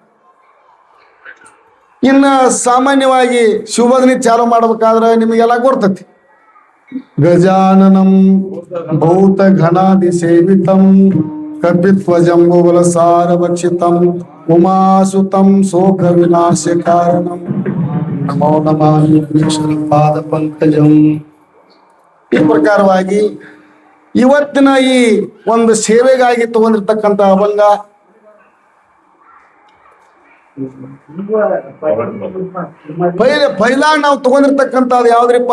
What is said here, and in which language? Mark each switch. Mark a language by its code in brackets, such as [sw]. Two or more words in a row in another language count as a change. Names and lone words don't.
[kn] ಇನ್ನ ಸಾಮಾನ್ಯವಾಗಿ ಶಿವಭಜನಿ ಚಾಲು ಮಾಡ್ಬೇಕಾದ್ರೆ ನಿಮಗೆಲ್ಲ ಗೊತ್ತೈತಿ. [sa] ಗಜಾನನಂ ಭೂತ ಘನಾದಿ ಸೇವಿತಂ ಕಪಿತ್ವ ಜಂಬುಬಲ ಸಾರ ಭಕ್ಷಿತಂ ಉಮಾಸುತಂ ಶೋಕ ವಿನಾಶ ಕಾರಣಂ ನಮೋ ನಮಾಮಿ ವಿಘ್ನೇಶ್ವರ ಪಾದ ಪಂಕಜಂ. [kn] ಈ ಪ್ರಕಾರವಾಗಿ ಇವತ್ತಿನ ಈ ಒಂದು ಸೇವೆಗಾಗಿ ತಗೊಂಡಿರ್ತಕ್ಕಂಥ ಅಭಂಗ ಪೈಲಾ ನಾವು ತಗೊಂಡಿರ್ತಕ್ಕಂಥದ್ದು ಯಾವ್ದ್ರಿಪ್ಪ